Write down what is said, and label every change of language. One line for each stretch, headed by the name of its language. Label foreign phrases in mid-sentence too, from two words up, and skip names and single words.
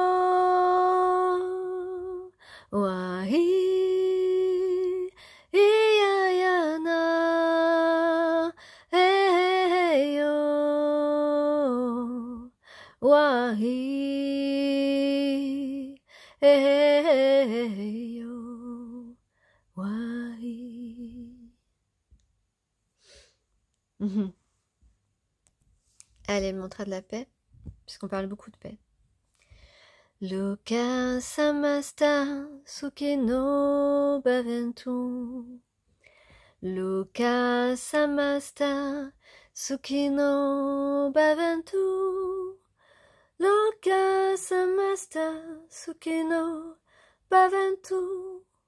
French: wahi iyayana heyo, wahi heyo, wahi. Allez, le mantra de la paix, puisqu'on parle beaucoup de paix.
Sanskrit: Loka samasta sukino bhavantu, Loka samasta sukino bhavantu, Loka samasta sukino bhavantu,